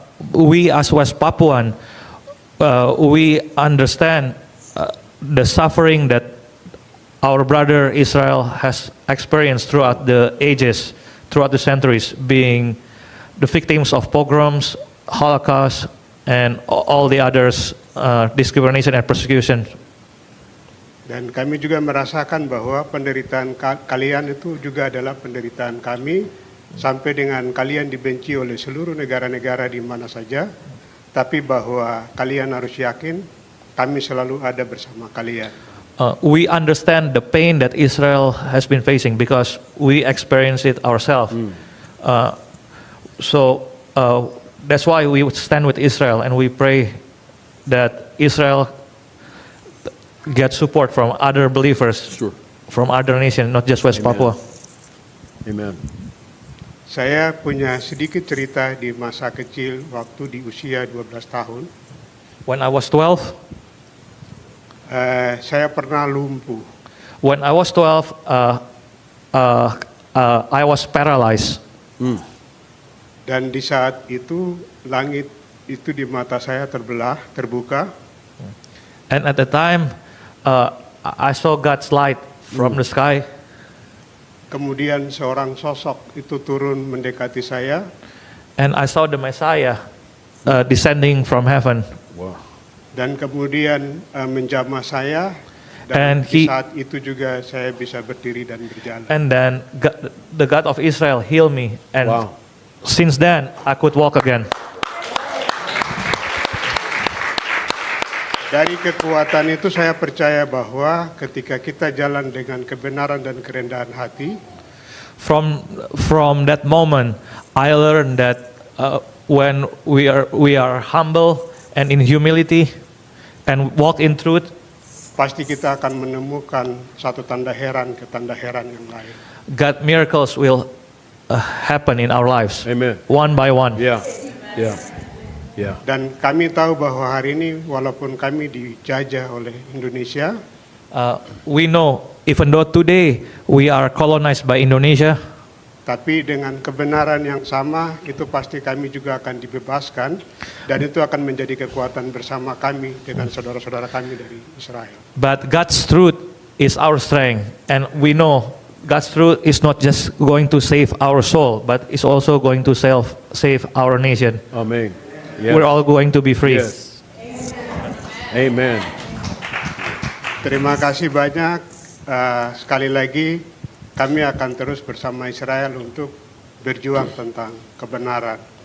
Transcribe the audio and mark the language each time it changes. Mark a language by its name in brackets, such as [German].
[English] We as West Papuan, we understand the suffering that our brother Israel has experienced throughout the ages, throughout the centuries, being the victims of pogroms, Holocaust, and all the others, discrimination and persecution. [Indonesian] Dan kami juga merasakan bahwa penderitaan kalian itu juga adalah penderitaan kami, sampai dengan kalian dibenci oleh seluruh negara-negara di mana saja, tapi bahwa kalian harus yakin kami selalu ada bersama kalian. [English] We understand the pain that Israel has been facing because we experience it ourselves. So that's why we stand with Israel and we pray that Israel get support from other believers, Sure. from other nations, not just West Amen. Papua. Amen. [Indonesian] Saya punya sedikit cerita di masa kecil waktu di usia 12 tahun. [English] When I was 12, [Indonesian] Saya pernah lumpuh. [English] when I was 12, I was paralyzed. [Indonesian] Dan di saat itu langit itu di mata saya terbuka. [English] And at the time, I saw God's light from the sky. [Indonesian] Kemudian seorang sosok itu turun mendekati saya. [English] And I saw the Messiah descending from heaven. Wow. [Indonesian] Dan kemudian menjamah saya. [English] And [Indonesian] Dan di [English] he- [Indonesian] saat itu juga saya bisa berdiri dan berjalan. [English] And then the God of Israel healed me. And Wow. since then, I could walk again. [Indonesian] Dari kekuatan itu saya percaya bahwa ketika kita jalan dengan kebenaran dan kerendahan hati, [English] From that moment, I learned that when we are humble and in humility and walk in truth, [Indonesian] pasti kita akan menemukan satu tanda heran ke tanda heran yang lain. [English] God miracles will happen in our lives. Amen. One by one. Yeah. Yeah. Yeah. [Indonesian] Dan kami tahu bahwa hari ini walaupun kami dijajah oleh Indonesia, [English] We know, even though today we are colonized by Indonesia, [Indonesian] tapi dengan kebenaran yang sama itu pasti kami juga akan dibebaskan, dan itu akan menjadi kekuatan bersama kami dengan saudara-saudara kami dari Israel. [English] but God's truth is our strength. And we know God's truth is not just going to save our soul, but it's also going to save our nation. Amen. Yes. We're all going to be free. Yes. Amen. [Indonesian] Terima kasih banyak. Sekali lagi kami akan terus bersama Israel untuk berjuang tentang kebenaran.